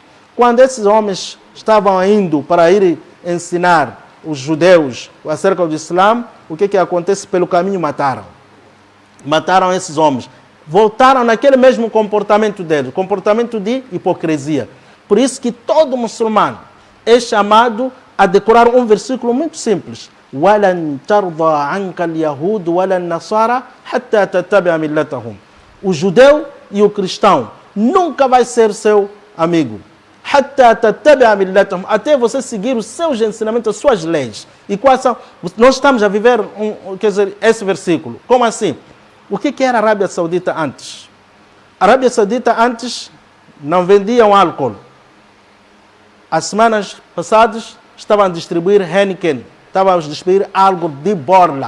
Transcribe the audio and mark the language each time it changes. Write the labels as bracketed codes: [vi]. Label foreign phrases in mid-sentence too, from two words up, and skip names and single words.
[pt] Quando esses homens estavam indo para ir ensinar os judeus acerca do Islã, o que acontece? Pelo caminho mataram. Mataram esses homens. Voltaram naquele mesmo comportamento deles, comportamento de hipocrisia. Por isso que todo muçulmano é chamado a decorar um versículo muito simples. [ar] وَلَنْ تَرْضَى عَنْكَ الْيَهُودُ وَلَا النَّصَارَى حَتَّى تَتَّبِعَ مِلَّتَهُمْ. [pt] O judeu e o cristão nunca vai ser seu amigo. [ar] حَتَّى تَتَّبِعَ مِلَّتَهُمْ. [pt] Até você seguir os seus ensinamentos, as suas leis. E quais são? Nós estamos a viver esse versículo. Como assim? O que era a Arábia Saudita antes? A Arábia Saudita antes não vendiam álcool. As semanas passadas estavam a distribuir Heineken, estavam a distribuir algo de borla.